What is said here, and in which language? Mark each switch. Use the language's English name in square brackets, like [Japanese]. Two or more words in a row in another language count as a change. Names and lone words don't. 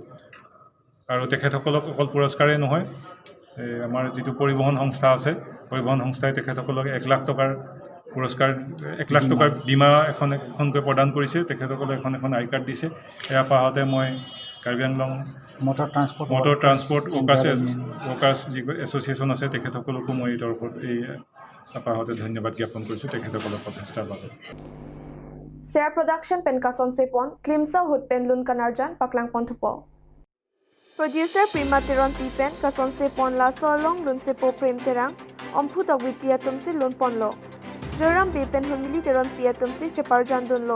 [Assamese] আৰু তেখেতসকলক অকল পুৰস্কাৰেই নহয় আমাৰ যিটো পৰিবহণ সংস্থা আছে পৰিবহণ সংস্থাই তেখেতসকলক 1 লাখ টকাৰ পুৰস্কাৰ 1 লাখ টকাৰ বীমা এখনকৈ প্ৰদান কৰিছে। তেখেতসকলে এখন [English] I card [Assamese] দিছে। এয়া পাওঁতে মই কাৰ্বি আংলং মটৰ ট্ৰান্সপৰ্ট ৱৰ্কাৰ্ছ যি এছ'চিয়েশ্যন আছে তেখেতসকলকো মই এই তৰফত এই আপাহতে ধন্যবাদ জ্ঞাপন কৰিছোঁ তেখেতসকলৰ প্ৰচেষ্টাৰ বাবে। [Karbi] Share production pen kason sepon klimsa hut pen lun kanarjan paklang pontupo. Producer Prima Tiron Pipen kason sepon la solong lun sepo prem terang omphu tawit pia tumsi lun ponlo. Joram Pipen humili Tiron pia tumsi cheparjan dunlo.